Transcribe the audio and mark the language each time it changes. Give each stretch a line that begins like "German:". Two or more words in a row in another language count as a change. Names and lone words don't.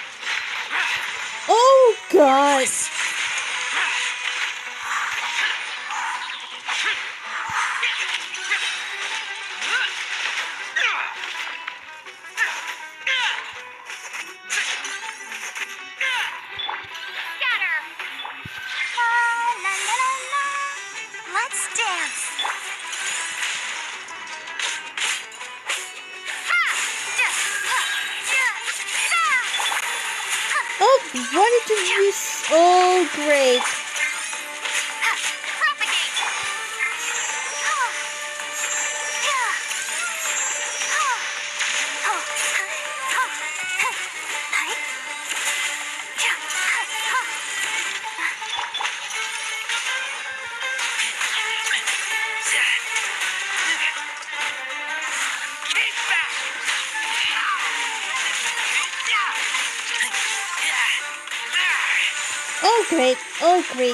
English: Oh, God. Scatter! La la la la la. Let's dance. Ha! Ja! Ha! Ja! Da! Oh, why did you use? Oh, great. Ha! Propagate! Ha! Ja! Ha! Ho! Ha! Ha! Hai! Ja! Ha! Keep back! Oh, great. Oh, great.